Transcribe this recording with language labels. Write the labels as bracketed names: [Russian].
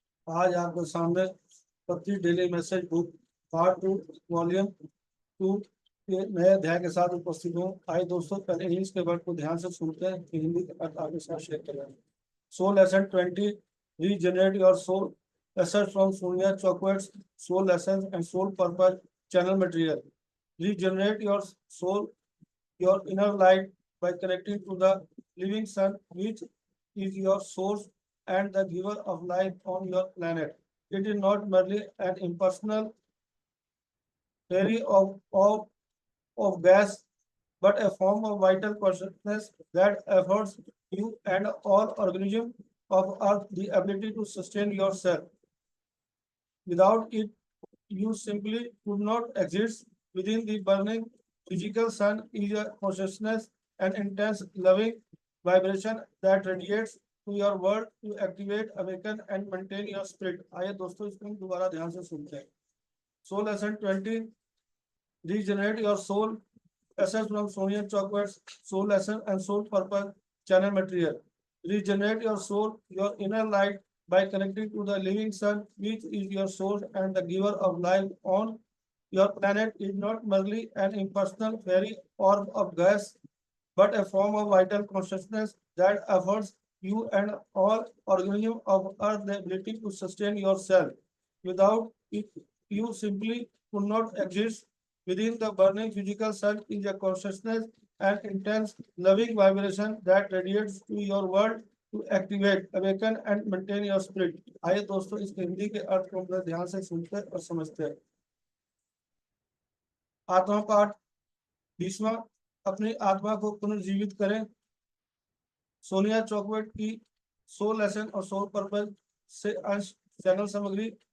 [Hindi] आज आपके सामने पत्री daily message book part 2 volume 2 के नए अध्याय के साथ उपस्थित हूँ। आइए दोस्तों, पहले इंग्लिश के वर्ड को ध्यान से सुनते हैं कि हिंदी के अर्थ आपके साथ शेयर करें। [English] So lesson 20 regenerate your soul asset from Sonia Choquette's soul lesson and soul purpose channel material. Regenerate your soul, your inner light by connecting to the living sun, which is your source and the giver of life on your planet. It is not merely an impersonal theory of gas, but a form of vital consciousness that affords you and all organisms of Earth the ability to sustain yourself. Without it, you simply could not exist. Within the burning physical sun is a consciousness, an intense loving vibration that radiates to your world to activate, awaken and maintain your spirit. [Hindi] आइए दोस्तों, इसको हम दोबारा ध्यान से सुनते हैं। [English] Soul lesson 20, regenerate your soul. Essence from Sonian Chocolates, Soul lesson and soul purpose channel material. Regenerate your soul, your inner light by connecting to the living sun, which is your source and the giver of life on your planet. Is not merely an impersonal fairy orb of gas, but a form of vital consciousness that affords you and all organisms of Earth the ability to sustain yourself. Without it, you simply could not exist. Within the burning physical sun is a consciousness and intense loving vibration that radiates to your world to activate, awaken and maintain your spirit. [Hindi] आइए दोस्तों, इस हिंदी के अर्थ को हम ध्यान से सुनते और समझते हैं। आत्मा पाठ 20वां, अपनी आत्मा को पुनर्जीवित करें। सोनिया चॉकलेट की सोल लेसन और सोल पर्पज से अंश चैनल सामग्री।